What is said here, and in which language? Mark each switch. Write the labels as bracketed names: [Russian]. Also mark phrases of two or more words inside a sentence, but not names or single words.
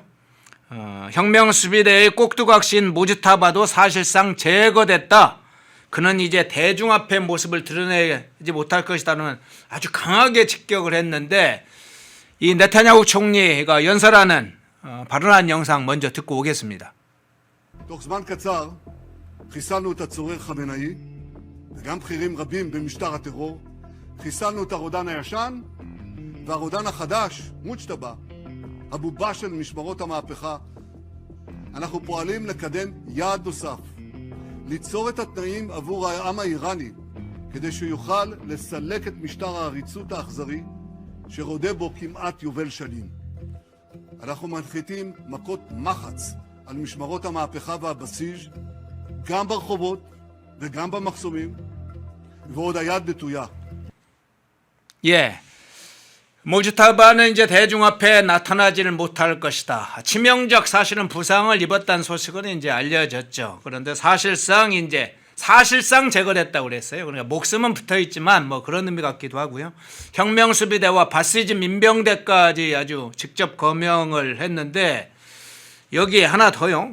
[Korean] 혁명수비대의 꼭두각시인 모즈타바도 사실상 제거됐다. 그는 이제 대중 앞에 모습을 드러내지 못할 것이다는 아주 강하게 직격을 했는데 이 네타냐후 총리가 연설하는 발언한 영상 먼저 듣고 오겠습니다. [Hebrew] תוך זמן קצר חיסלנו את הצורר חמינאי וגם בכירים רבים במשטר הטרור. חיסלנו את הרודן הישן והרודן החדש, מוג'טבא, הבובה של משמרות המהפכה. אנחנו פועלים לקדם יעד נוסף, ליצור את התנאים עבור העם האיראני כדי שהוא יוכל לסלק את משטר העריצות האכזרי שרודה בו כמעט יובל שנים. אנחנו מנחיתים מכות מחץ על משמרות המהפכה והבסיס, גם ברחובות וגם במחסומים, ועוד היד נטויה. [Korean] 예. 모주타바는 이제 대중 앞에 나타나지를 못할 것이다. 치명적 사실은 부상을 입었다는 소식은 이제 알려졌죠. 그런데 사실상 제거됐다고 그랬어요. 그러니까 목숨은 붙어 있지만 뭐 그런 의미 같기도 하고요. 혁명수비대와 바시즈 민병대까지 아주 직접 거명을 했는데 여기에 하나 더요.